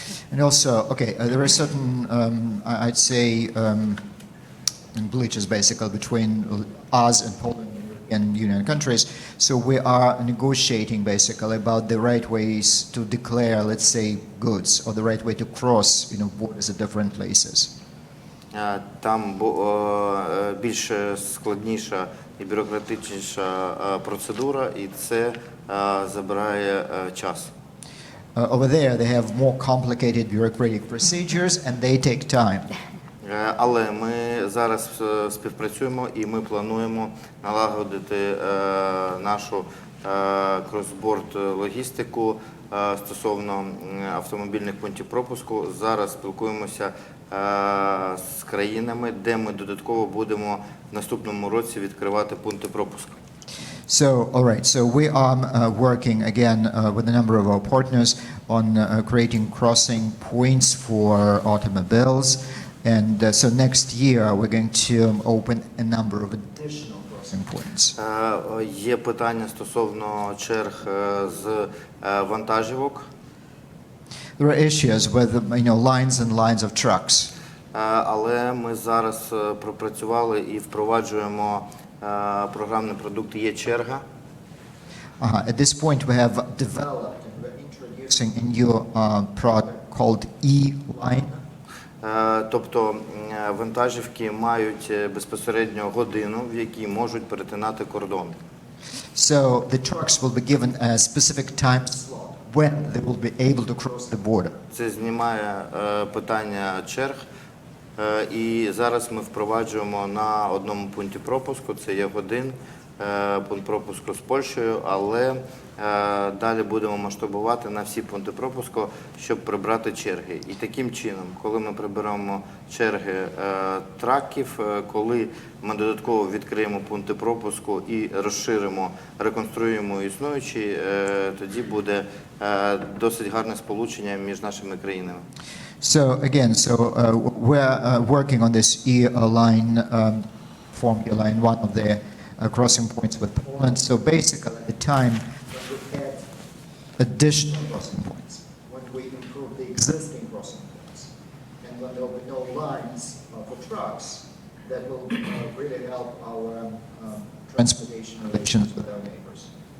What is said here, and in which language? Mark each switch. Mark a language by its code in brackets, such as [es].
[en] And also, there are certain, I'd say, glitches basically between us and Poland and Union countries. So we are negotiating basically about the right ways to declare, let's say, goods, or the right way to cross, borders at different places. [uk] Там більш складніша і бюрократичніша процедура, і це забирає час. [en] Over there, they have more complicated bureaucratic procedures, and they take time. [uk] Але ми зараз співпрацюємо і ми плануємо налагодити нашу кросборд логістику стосовно автомобільних пунктів пропуску. Зараз спілкуємося з країнами, де ми додатково будемо в наступному році відкривати пункти пропуску. [en] So, all right. So we are working again with a number of our partners on creating crossing points for automobiles. And so next year we're going to open a number of additional crossing points. [uk] Є питання стосовно черг з вантажівок. [en] There are issues with lines and lines of trucks. [uk] Але ми зараз пропрацювали і впроваджуємо програмний продукт «Є черга». [en] At this point we have developed and we're introducing a new product called E-Line. [uk] Тобто вантажівки мають безпосередньо годину, в якій можуть перетинати кордон. [en] So the trucks will be given a specific time slot when they will be able to cross the border. [uk] Це знімає питання черг. І зараз ми впроваджуємо на одному пункті пропуску, це є годин, пункт пропуску з Польщею, але далі будемо масштабувати на всі пункти пропуску, щоб прибрати черги. І таким чином, коли ми приберемо черги траків, коли ми додатково відкриємо пункти пропуску і розширимо, реконструюємо існуючі, тоді буде досить гарне сполучення між нашими країнами. [en] So again, we're working on this E-line, Formula Line, one of the crossing points with Poland. So basically, at the time when we add additional crossing points, when we improve the existing crossing points, and when there will be no lines for trucks, that will really help our transportation relations with our neighbors.